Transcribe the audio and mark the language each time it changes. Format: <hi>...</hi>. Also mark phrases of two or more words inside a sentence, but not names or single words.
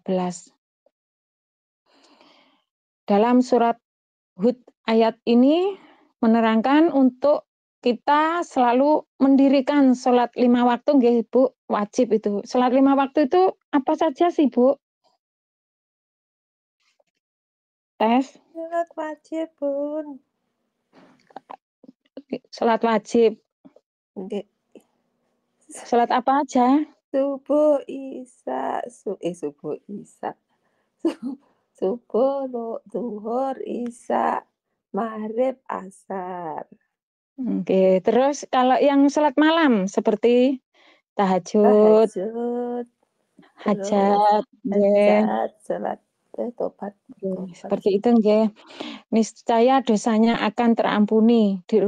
<id>Dalam surat Hud ayat ini menerangkan untuk kita selalu mendirikan sholat 5 waktu, nggih Bu, wajib itu. Sholat 5 waktu itu apa saja sih Bu? Tes. Sholat wajib, Bun. Sholat wajib. Nggih. Sholat apa aja? Subuh, Isya, subuh, Isya. Subuh, zuhur, Isya, maghrib, asar. Oke, terus kalau yang sholat malam seperti tahajud, Tahajud, hajat, hajat, sholat tobat. seperti itu nggih. Niscaya dosanya akan terampuni.</id>